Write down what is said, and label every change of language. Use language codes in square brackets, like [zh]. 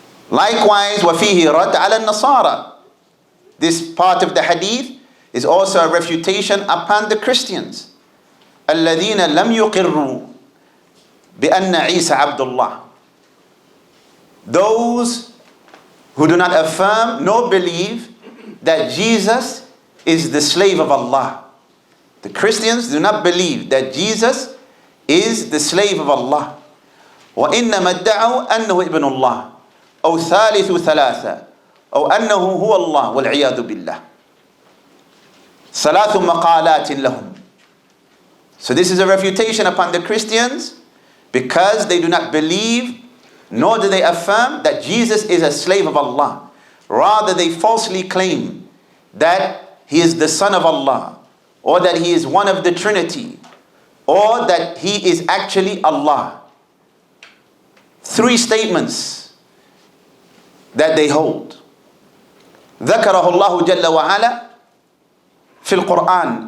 [en] Likewise, [ar] وَفِيهِ رَدْ عَلَى النَّصَارَى, [en] this part of the hadith is also a refutation upon the Christians, [ar] الَّذِينَ لَمْ يُقِرُّوا بِأَنَّ عِيسَى عَبْدُ اللَّهِ, [en] those who do not affirm nor believe that Jesus is the slave of Allah. The Christians do not believe that Jesus is the slave of Allah. [ar] وَإِنَّمَا ادَّعَوْا أَنَّهُ ابْنُ اللَّهِ أو ثالث ثلاثة أو أنه هو الله والعياذ بالله. ثلاث مقالات لهم. [en] So this is a refutation upon the Christians, because they do not believe nor do they affirm that Jesus is a slave of Allah. Rather, they falsely claim that he is the son of Allah, or that he is one of the Trinity, or that he is actually Allah. 3 statements that they hold. [ar] ذكره الله جل وعلا في القرآن.